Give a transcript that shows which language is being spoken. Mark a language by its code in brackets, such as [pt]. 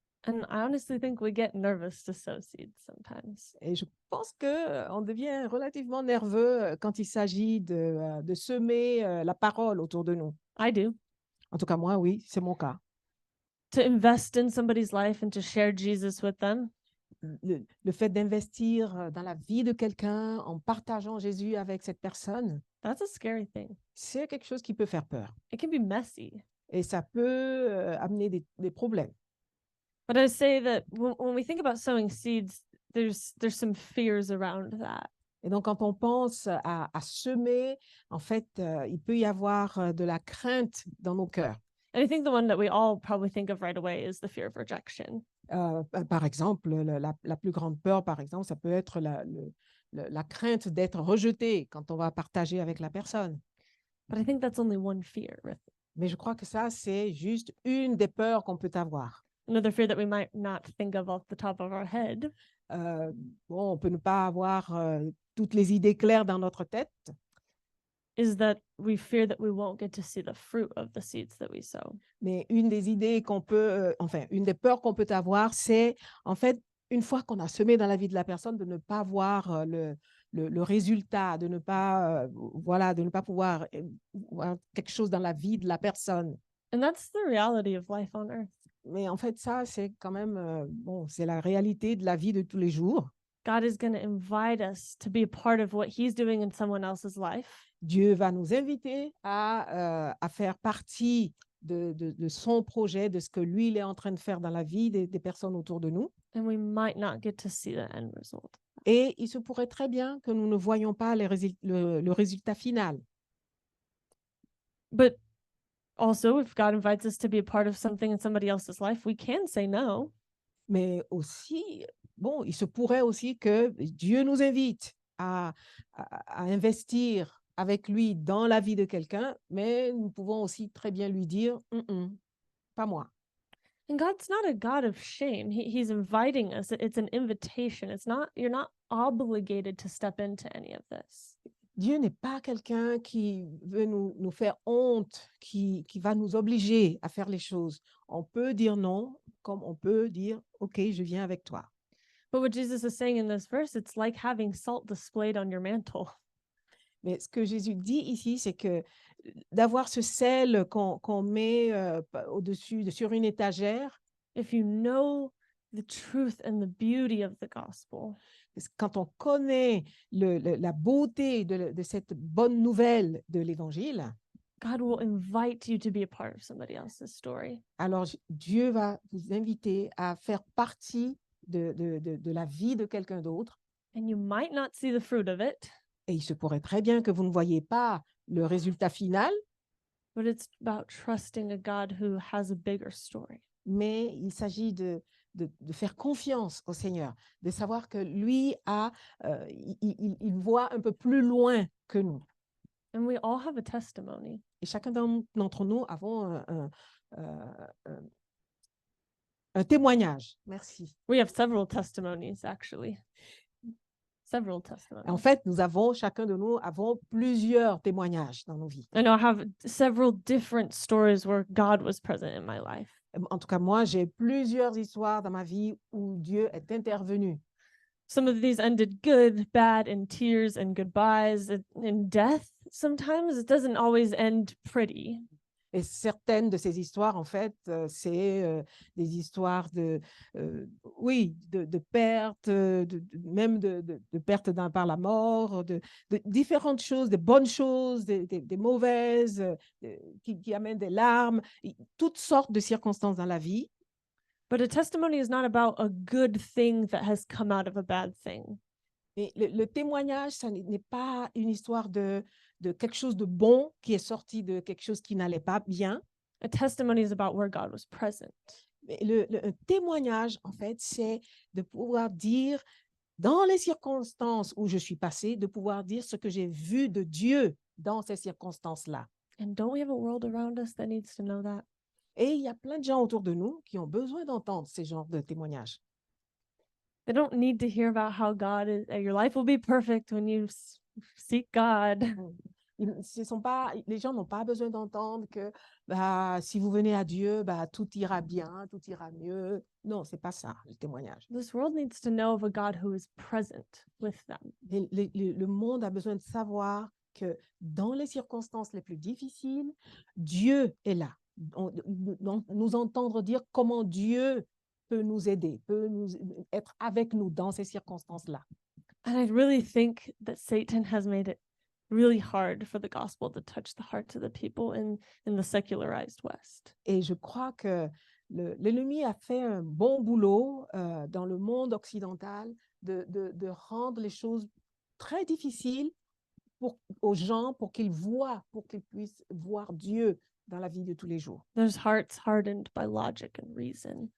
[en] And I honestly think we get nervous to sow seeds sometimes. [fr] Et je pense qu'on devient relativement nerveux quand il s'agit de semer la parole autour de nous. [en] I do. [fr] En tout cas, moi, oui, c'est mon cas. [en] To invest in somebody's life and to share Jesus with them, [fr] Le fait d'investir dans la vie de quelqu'un en partageant Jésus avec cette personne, [en] that's a scary thing. [fr] c'est quelque chose qui peut faire peur. [en] It can be messy. [fr] Et ça peut amener des problèmes. [en] But I say that when we think about sowing seeds, there's some fears around that. [fr] Et donc, quand on pense à semer, en fait, il peut y avoir de la crainte dans nos cœurs. [en] And I think the one that we all probably think of right away is the fear of rejection. [fr] Par exemple, la plus grande peur, par exemple, ça peut être la crainte d'être rejeté quand on va partager avec la personne. [en] But I think that's only one fear. [fr] Mais je crois que ça, c'est juste une des peurs qu'on peut avoir. [en] Another fear that we might not think of off the top of our head [fr] Bon, on peut ne pas avoir toutes les idées claires dans notre tête, [en] is that we fear that we won't get to see the fruit of the seeds that we sow. [fr] mais une des idées qu'on peut, une des peurs qu'on peut avoir, c'est en fait, une fois qu'on a semé dans la vie de la personne, de ne pas voir le résultat, de ne pas, de ne pas pouvoir voir quelque chose dans la vie de la personne. [en] And that's the reality of life on earth. [fr] Mais en fait, ça, c'est quand même, c'est la réalité de la vie de tous les jours. [en] God is going to invite us to be a part of what he's doing in someone else's life. [fr] Dieu va nous inviter à faire partie de son projet, de ce que lui, il est en train de faire dans la vie des personnes autour de nous. [en] And we might not get to see the end result. [fr] Et il se pourrait très bien que nous ne voyions pas le résultat final. [en] But also, if God invites us to be a part of something in somebody else's life, we can say no. [fr] Mais aussi, bon, il se pourrait aussi que Dieu nous invite à investir avec lui dans la vie de quelqu'un, mais nous pouvons aussi très bien lui dire, pas moi. [en] And God's not a God of shame. He's inviting us. It's an invitation. You're not obligated to step into any of this. [fr] Dieu n'est pas quelqu'un qui veut nous faire honte, qui va nous obliger à faire les choses. On peut dire non, comme on peut dire, OK, je viens avec toi. [en] But what Jesus is saying in this verse, it's like having salt displayed on your mantle. [fr] Mais ce que Jésus dit ici, c'est que d'avoir ce sel qu'on met au-dessus, sur une étagère, [en] if you know the truth and the beauty of the gospel, [fr] parce que quand on connaît la beauté de cette bonne nouvelle de l'Évangile, [en] God will invite you to be a part of somebody else's story. [fr] alors Dieu va vous inviter à faire partie de la vie de quelqu'un d'autre. [en] And you might not see the fruit of it, [fr] Et il se pourrait très bien que vous ne voyez pas le résultat final, [en] but it's about trusting a God who has a bigger story. [fr] mais il s'agit de faire confiance au Seigneur, de savoir que lui il voit un peu plus loin que nous. [en] And we all have a testimony. [fr] Et chacun d'entre nous avons un témoignage. Merci. [en] We have several testimonies, actually. Several testimonies. [fr] En fait, chacun de nous avons plusieurs témoignages dans nos vies. [en] I know I have several different stories where God was present in my life. [fr] En tout cas, moi, j'ai plusieurs histoires dans ma vie où Dieu est intervenu. [en] Some of these ended good, bad, in tears and goodbyes, in death. Sometimes it doesn't always end pretty. [fr] Et certaines de ces histoires, en fait, c'est des histoires oui, de perte, même de perte par la mort, de différentes choses, des bonnes choses, des mauvaises, qui amènent des larmes, toutes sortes de circonstances dans la vie. [en] But a testimony is not about a good thing that has come out of a bad thing. [fr] Et le témoignage, ça n'est pas une histoire de quelque chose de bon qui est sorti de quelque chose qui n'allait pas bien. [en] A testimony is about where God was present. [fr] Mais un témoignage, en fait, c'est de pouvoir dire, dans les circonstances où je suis passée, de pouvoir dire ce que j'ai vu de Dieu dans ces circonstances-là. [en] And don't we have a world around us that needs to know that? [fr] Et il y a plein de gens autour de nous qui ont besoin d'entendre ces genres de témoignages. [en] They don't need to hear about how God is, your life will be perfect when you seek God. [fr] Les gens n'ont pas besoin d'entendre que si vous venez à Dieu, tout ira bien, tout ira mieux. Non, c'est pas ça, le témoignage. [en] This world needs to know of a God who is present with them. [fr] Le monde a besoin de savoir que dans les circonstances les plus difficiles, Dieu est là. Nous entendre dire comment Dieu peut nous aider, peut être avec nous dans ces circonstances-là. [en] And I really think that Satan has made it really hard for the gospel to touch the hearts of the people in the secularized West. [fr] Et je crois que l'ennemi a fait un bon boulot dans le monde occidental de rendre les choses très difficiles aux gens pour qu'ils puissent voir Dieu dans la vie de tous les jours. [en] There's hearts hardened by logic and reason.